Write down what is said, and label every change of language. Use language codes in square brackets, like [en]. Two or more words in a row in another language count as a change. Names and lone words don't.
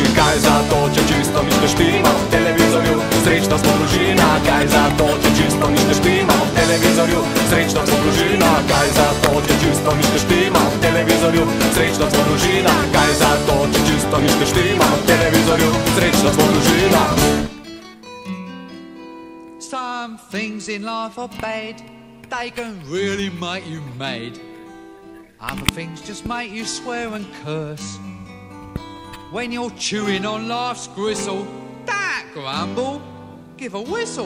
[sl] Kaj za to, če čisto nič ne štima v televizorju, srečna smo družina. Kaj za to, če čisto nič ne štima v televizorju, srečna smo družina. Kaj za to, če čisto nič ne štima v televizorju, srečna smo družina. Kaj za to, če čisto nič ne štima v televizorju, srečna smo družina. [en] Some things in life are bad, they can really make you mad. Other things just make you swear and curse. When you're chewing on life's gristle, don't grumble, give a whistle.